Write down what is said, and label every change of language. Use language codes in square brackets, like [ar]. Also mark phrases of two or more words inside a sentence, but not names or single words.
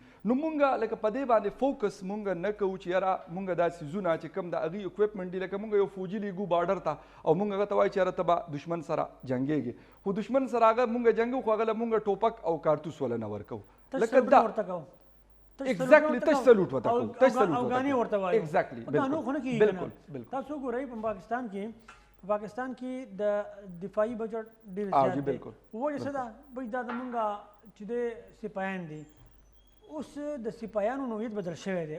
[ps] نو مونږ لکه په دې باندې فوکس مونږ نه کوو چې یاره مونږ دا څیزونه چې کوم د هغې اکوپمنټ دي لکه مونږ یو فوجي لیږو بارډر ته او مونږ هغه ته وایو چې یاره ته به دشمن سره جنګېږې، خو دشمن سره هغه مونږ جنګو خو هغه له مونږ ټوپک او کارتوس وله نه ورکوو. لکه دا [en] Exactly, touch salute [ps] وته کوو، [en] touch salute [ps] وته افغاني کوو. ورته وایو Exactly, په قانون خو نه کیږي بالکل، کنه. بالکل. تاسو ګورئ په پاکستان کې د دفاعي بجټ ډیر جی، زیات دی. بالکل. وجه څه ده؟ بای دا زمونږ چې د سپایان دي، اوس د سپایانو نوعیت بدل شوی دی.